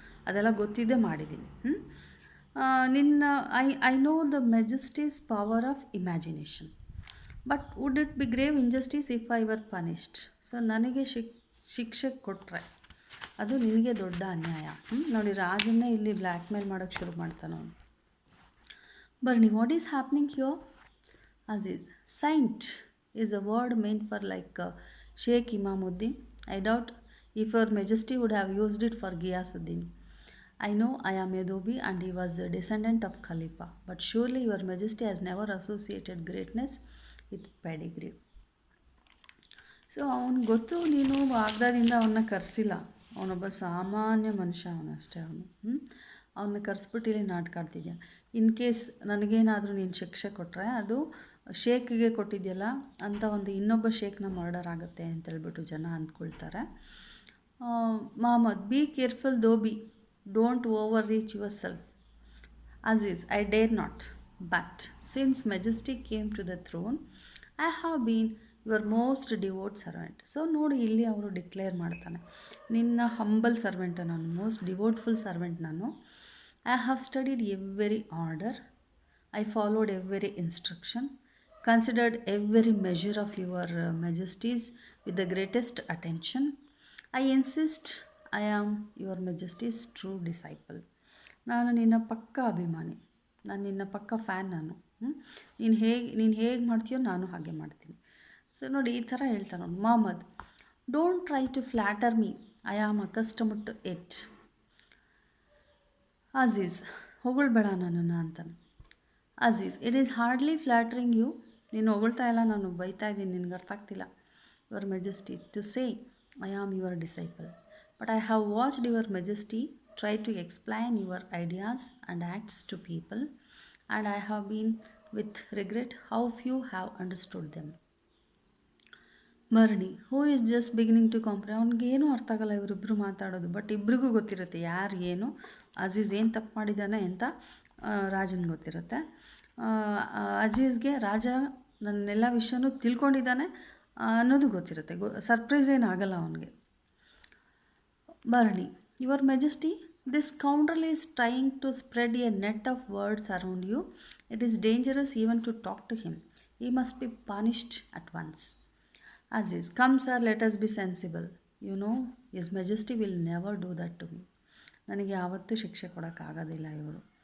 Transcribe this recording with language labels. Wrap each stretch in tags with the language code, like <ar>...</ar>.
<kn>ಅದೆಲ್ಲ ಗೊತ್ತಿದ್ದೇ ಮಾಡಿದ್ದೀನಿ. ನಿನ್ನ</kn> <en>I know the majesty's power of imagination, but would it be grave injustice if I were punished.</en> <kn>So ನನಗೆ ಶಿಕ್ಷೆ ಕೊಟ್ಟರೆ ಅದು ನಿನಗೆ ದೊಡ್ಡ ಅನ್ಯಾಯ. ನೋಡಿ, ರಾಜನ್ನೇ ಇಲ್ಲಿ ಬ್ಲ್ಯಾಕ್ ಮೇಲ್ ಮಾಡೋಕ್ಕೆ ಶುರು ಮಾಡ್ತಾನೆ ಅವನು.</kn> <en>Barni, what is happening here? Aziz, saint is a word meant for like Sheikh Imamuddin. I doubt if Your Majesty would have used it for Ghiyasuddin. I know I am a Dobi and he was a descendant of Khalifa, but surely Your Majesty has never associated greatness with pedigree.</en> <kn>So ಅವನಿಗೆ ಗೊತ್ತು ನೀನು ವಾಗ್ದಾದಿಂದ ಅವನ್ನ ಕರೆಸಿಲ್ಲ. ಅವನೊಬ್ಬ ಸಾಮಾನ್ಯ ಮನುಷ್ಯ, ಅವನಷ್ಟೇ. ಅವನ್ನ ಕರೆಸ್ಬಿಟ್ಟು ಇಲ್ಲಿ ನಾಟಕ ಆಡ್ತಿದ್ಯಾ. ಇನ್ ಕೇಸ್ ನನಗೇನಾದರೂ ನೀನು ಶಿಕ್ಷೆ ಕೊಟ್ಟರೆ ಅದು ಶೇಕ್ಗೆ ಕೊಟ್ಟಿದೆಯಲ್ಲ ಅಂತ ಒಂದು ಇನ್ನೊಬ್ಬ ಶೇಕ್ನ ಮರ್ಡರ್ ಆಗುತ್ತೆ ಅಂತೇಳ್ಬಿಟ್ಟು ಜನ ಅಂದ್ಕೊಳ್ತಾರೆ.</kn> <en>Muhammad, be careful dhobi, don't overreach yourself. Aziz, I dare not, but since Majesty came to the throne, I have been your most devout servant.</en> <kn>So ನೋಡಿ, ಇಲ್ಲಿ ಅವರು ಡಿಕ್ಲೇರ್ ಮಾಡ್ತಾನೆ, ನಿನ್ನ ಹಂಬಲ್ ಸರ್ವೆಂಟ್ ನಾನು,</kn> <en>most devoutful servant</en> <kn>ನಾನು.</kn> <en>I have studied every order, I followed every instruction, considered every measure of your Majesty's with the greatest attention. I insist I am your Majesty's true disciple.</en> <kn>ನಾನು ನಿನ್ನ ಪಕ್ಕ ಅಭಿಮಾನಿ, ನಾನು ನಿನ್ನ ಪಕ್ಕ ಫ್ಯಾನ್. ನಾನು ನೀನು ಹೇಗೆ ಮಾಡ್ತೀಯೋ ನಾನು ಹಾಗೆ ಮಾಡ್ತೀನಿ. ಸೊ ನೋಡಿ, ಈ ಥರ ಹೇಳ್ತಾನೆ ಅವನು.</kn> <en>Muhammad, don't try to flatter me, I am accustomed to it. Aziz,</en> <kn>ಹೊಗಳ್ಬೇಡ ನನ್ನನ್ನು ಅಂತಾನೆ.</kn> <en>Aziz, it is hardly flattering you.</en> <kn>ನೀನು ಹೊಗಳ್ತಾ ಇಲ್ಲ, ನಾನು ಬೈತಾ ಇದ್ದೀನಿ, ನಿನ್ಗೆ ಅರ್ಥ ಆಗ್ತಿಲ್ಲ.</kn> <en>Your Majesty to say I am your disciple, but I have watched your Majesty try to explain your ideas and acts to people, and I have been with regret how few have understood them. Barni, who is just beginning to comprehend.</en> <kn>ಅವ್ನಿಗೆ ಏನೂ ಅರ್ಥ ಆಗಲ್ಲ ಇವರಿಬ್ಬರು ಮಾತಾಡೋದು, but ಇಬ್ರಿಗೂ ಗೊತ್ತಿರುತ್ತೆ ಯಾರು ಏನು, ಅಜೀಜ್ ಏನು ತಪ್ಪು ಮಾಡಿದ್ದಾನೆ ಅಂತ ರಾಜನಿಗೆ ಗೊತ್ತಿರುತ್ತೆ. ಅಜೀಜ್ಗೆ ರಾಜ ನನ್ನೆಲ್ಲ ವಿಷಯನೂ ತಿಳ್ಕೊಂಡಿದ್ದಾನೆ ಅನ್ನೋದು ಗೊತ್ತಿರುತ್ತೆ. ಸರ್ಪ್ರೈಸ್ ಏನಾಗಲ್ಲ ಅವನಿಗೆ.</kn> <en>Barni, your Majesty, this scoundrel is trying to spread a net of words around you. It is dangerous even to talk to him. He must be punished at once. Aziz, come sir, let us be sensible. You know, His Majesty will never do that to me.</en> <kn>ನನಗೆ ಯಾವತ್ತೂ ಶಿಕ್ಷೆ ಕೊಡೋಕ್ಕಾಗೋದಿಲ್ಲ ಇವರು.</kn>